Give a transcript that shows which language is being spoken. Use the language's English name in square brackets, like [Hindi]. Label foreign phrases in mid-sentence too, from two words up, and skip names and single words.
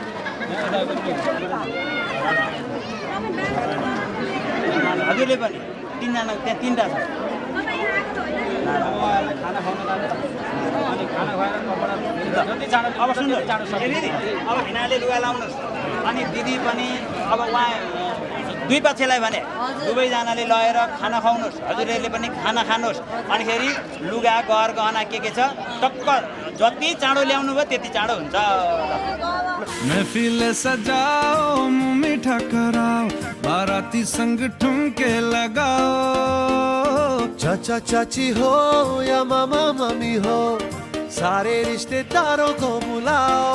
[Nepali] हजुरले पनि तीनजना त्यहाँ तीनटा छ अब सुन्नुहोस् दिदी अब हिनाले लुगा लाउनुहोस् अनि दिदी पनि अब उहाँ दुई पक्षलाई भने दुवैजनाले लगेर खाना खुवाउनुहोस् हजुरहरूले पनि खाना खानुहोस् अनिखेरि लुगा घर गहना के छ टक्क जति चाँडो ल्याउनु भयो त्यति चाँडो हुन्छ [Hindi] महफिल सजाओ मुँह मीठा कराओ बाराती संग ठुमके लगाओ चाचा चाची हो या मामा मामी हो सारे रिश्तेदारों को बुलाओ